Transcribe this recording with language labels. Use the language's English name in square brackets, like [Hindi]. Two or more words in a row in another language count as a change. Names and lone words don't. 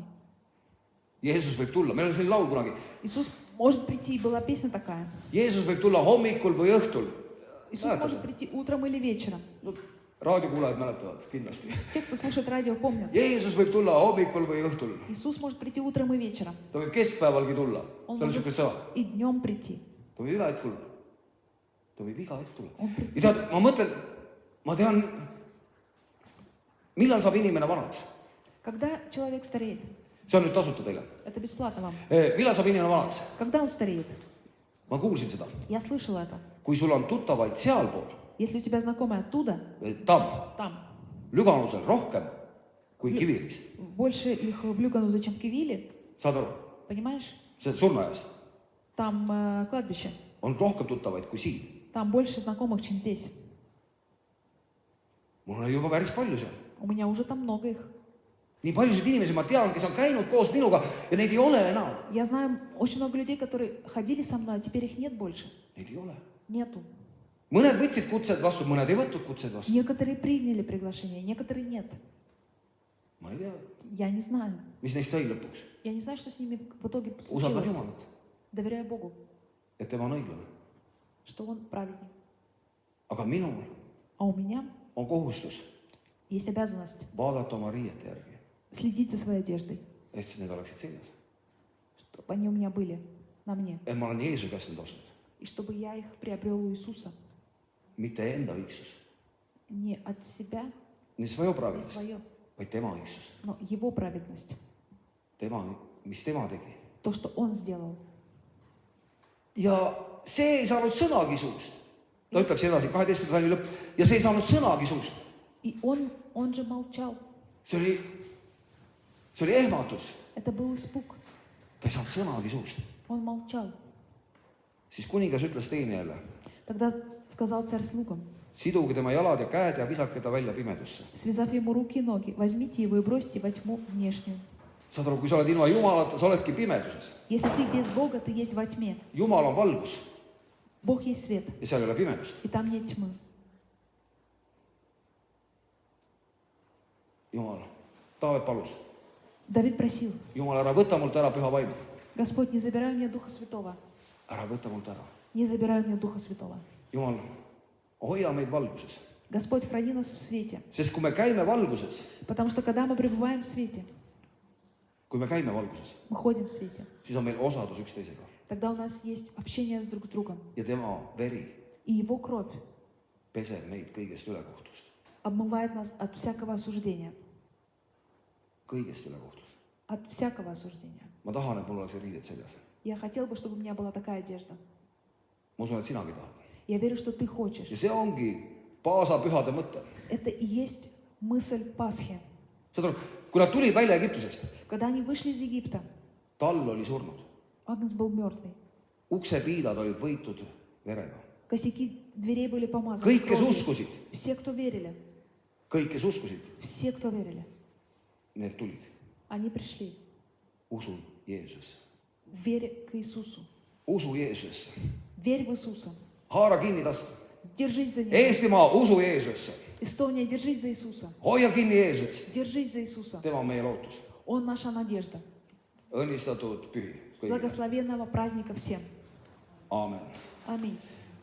[Estonian] Jeesus võib tulla, meil on selline laul kunagi. [Russian] Иисус может прийти, была песня такая. [Estonian] Jeesus võib tulla hommikul või õhtul. [Russian] Иисус [Estonian] Mäletad? [Russian] может прийти утром или вечером. [Estonian] No, raadiokuulajad mäletavad kindlasti. [Russian] Те, кто слушает радио, помнят. [Estonian] Jeesus võib tulla hommikul või õhtul. [Russian] Иисус может прийти утром и вечером. [Estonian] Ta võib keskpäevalgi tulla. [Russian] Он [Estonian] See on [Russian] может [Estonian] niisugune sõna. [Russian] и днем прийти. [Estonian] Ta võib iga hetk tulla. Ta võib iga hetk tulla. On pritsib. Ja tead, ma tean, millal saab inimene vanaks. [Russian] Когда человек стареет, [Estonian] See on nüüd tasuta teile. [Russian] это бесплатно вам. [Estonian] Millal saab inimene vanaks? [Russian] Когда он стареет? [Estonian] Ma kuulsin seda. [Russian] Я слышала это. [Estonian] Kui sul on tuttavaid sealpool, [Russian] Если у тебя знакомые оттуда, [Estonian] Tamm, [Russian] там, [Estonian] Lüganusel rohkem kui Kiviõlis. [Russian] больше их в Люгану, чем в Кивиле, [Estonian] Saad aru? [Russian] понимаешь? [Estonian] See surnuaias [Russian] Там кладбище. [Estonian] on rohkem tuttavaid kui siin. [Russian] Там больше знакомых, чем здесь. [Estonian] Mul on juba päris palju seal. [Russian] У меня уже там много их. [Estonian] Nii paljusid inimesi ma tean, kes on käinud koos minuga ja neid ei ole enam. [Russian] Я знаю очень много людей, которые ходили со мной, а теперь их нет больше. [Estonian] Neid ei ole. [Russian] Нету. [Estonian] mõned võtsid kutsed vastu, mõned ei võtnud kutsed vastu. [Russian] Некоторые приняли приглашение, некоторые нет. [Estonian] Ma ei tea, [Russian] Я не знаю. [Estonian] mis neist sai lõpuks. [Russian] Я не знаю, что с ними в итоге [Estonian] Usaldan [Russian] случилось. [Estonian] Jumalat, [Russian] Доверяю Богу, [Estonian] et tema on õiglane. [Russian] что Он праведник. [Estonian] Aga minul [Russian] А у меня [Estonian] on kohustus [Russian] есть обязанность [Estonian] vaadata oma riiete järgi, [Russian] следить за своей одеждой, [Estonian] et need oleksid seljas. [Russian] чтобы они у меня были, на мне. [Estonian] Et ma olen Jeesuse käest need ostnud, [Russian] И чтобы я их приобрел у Иисуса. [Estonian] mitte enda õigsus, [Russian] Не от себя, [Estonian] не свое [Russian] не [Estonian] праведust, [Russian] свое, [Estonian] vaid tema õigsus. [Russian] но Его праведность. [Estonian] Mis tema tegi. [Russian] То, что Он сделал. [Estonian] Ja see ei saanud sõnagi suust. Ta ütleb siin edasi, 12. salmi lõpp, ja see ei saanud sõnagi suust. [Russian] И он же молчал. [Estonian] See oli ehmatus. [Russian] Это был испуг. [Estonian] Ta ei saanud sõnagi suust. [Russian] Он молчал. [Estonian] Siis kuningas ütles teenijale, [Russian] Тогда сказал царь слугам: [Estonian] siduge tema jalad ja käed ja visake ta välja pimedusse. [Russian] связав ему руки и ноги, возьмите его и бросьте во тьму внешнюю. [Estonian] Saad aru, kui sa oled ilma Jumalata, sa oledki pimeduses. [Russian] Если ты без Бога, ты есть во тьме. [Estonian] Jumal on valgus [Russian] Бог есть свет, [Estonian] ja seal ei ole pimedust. [Russian] и там нет тьмы. [Estonian] Jumal, Taavet palus, [Russian] Давид просил: [Estonian] Jumal, ära võta mult ära püha vaimu. [Russian] Господь, не забирай у меня Духа Святого. [Estonian] Ära võta mult ära. [Russian] Не забирай у меня Духа Святого. [Estonian] Jumal, hoia meid valguses. [Russian] Господь, храни нас в свете. [Estonian] Sest kui me käime valguses, [Russian] Потому что когда мы пребываем в свете, [Estonian] kui me käime valguses, [Russian] мы ходим в свете, [Estonian] siis on meil osadus üksteisega. [Russian] тогда у нас есть общение друг с другом. [Estonian] Ja tema veri [Russian] И Его кровь [Estonian] peseb meid kõigest ülekohtust. [Russian] обмывает нас от всякого осуждения. [Estonian] Kõigest ülekohtust. [Russian] От всякого осуждения. [Estonian] Ma tahan, et mul oleks riided seljas. [Russian] Я хотел бы, чтобы у меня была такая одежда. [Estonian] Ma usun, et sinagi tahad. [Russian] Я верю, что ты хочешь. [Estonian] Ja see ongi Paasa pühade mõte. [Russian] Это и есть мысль Пасхи. [Estonian] Saad aru, kui nad tulid välja Egiptusest, [Russian] Когда они вышли из Египта, [Estonian] tall oli surnud. [Russian] Агнец был мертвый. [Estonian] Uksepiidad olid võitud verega. [Russian] Косяки дверей были помазаны [Estonian] Kõik, kes [Russian] кровью. [Estonian] uskusid, [Russian] Все, кто верили, [Estonian] kõik, kes uskusid, [Russian] все, кто верили, [Estonian] need tulid. [Russian] они пришли [Estonian] Usu Jeesusesse. [Russian] в вере к Иисусу. [Estonian] Usu Jeesusesse. [Russian] Верь в Иисуса. [Estonian] Haara kinni tasta. [Russian] Держись за Него. [Estonian] Eestimaa, usu Jeesusesse. [Russian] Эстония, держись за Иисуса. [Estonian] Hoia kinni Jeesusest. [Russian] Держись за Иисуса. [Estonian] Tema on meie lootus. [Russian] Он наша надежда. [Estonian] Õnnistatud pühi kõigile. [Russian] Благословенного праздника всем. [Estonian] Aamen. [Russian] Аминь.